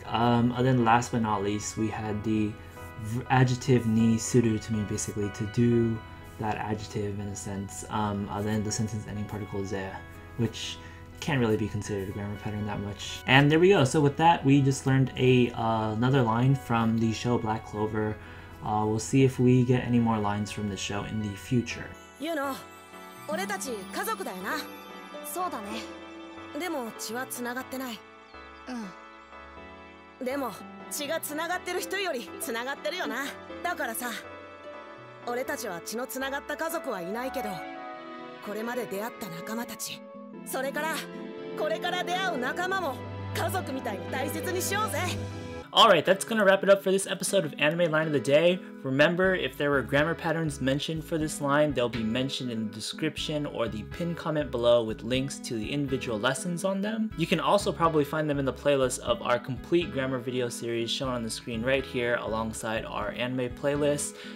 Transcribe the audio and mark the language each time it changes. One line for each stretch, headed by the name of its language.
English: And then last but not least, we had the adjective ni suru to mean basically to do that adjective in a sense. And then the sentence ending particle ze, which can't really be considered a grammar pattern that much. And there we go. So with that, we just learned another line from the show Black Clover. We'll see if we get any more lines from the show in the future. You know,
Japanese: 俺たち家族だよな. そうだね. でも血は繋がってない. でも血が繋がってる人より繋がってるよな. だからさ、俺たちは血の繋がった家族はいないけど、これまで出会った仲間たち、それからこれから出会う仲間も家族みたいに大切にしようぜ。
English: Alright, that's gonna wrap it up for this episode of Anime Line of the Day. Remember, if there were grammar patterns mentioned for this line, they'll be mentioned in the description or the pinned comment below with links to the individual lessons on them. You can also probably find them in the playlist of our complete grammar video series shown on the screen right here alongside our anime playlist.